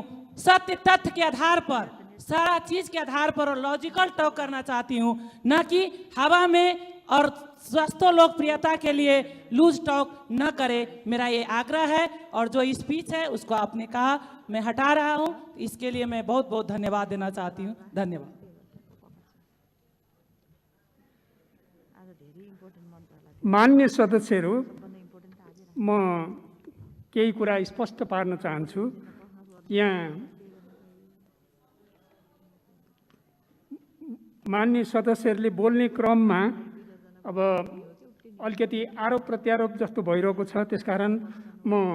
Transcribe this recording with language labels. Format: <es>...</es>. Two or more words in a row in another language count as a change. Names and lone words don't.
<hi>सत्य तथ्य के आधार पर, सारा चीज के आधार पर और</hi> <en>logical talk</en> <hi>करना चाहती हूँ, न कि हवा में और स्वास्थ्य लोकप्रियता के लिए</hi> <en>loose talk</en> <hi>न करे, मेरा ये आग्रह है। और जो स्पीच है उसको आपने कहा मैं हटा रहा हूँ, इसके लिए मैं बहुत बहुत धन्यवाद देना चाहती हूँ। धन्यवाद।</hi> <ne>मान्य सदस्यहरू, म केही कुरा स्पष्ट पार्न चाहन्छु। यहाँ मान्य सदस्यहरूले बोल्ने क्रममा अब अलिकति आरोप प्रत्यारोप जस्तो भइरहेको छ, त्यसकारण म</ne>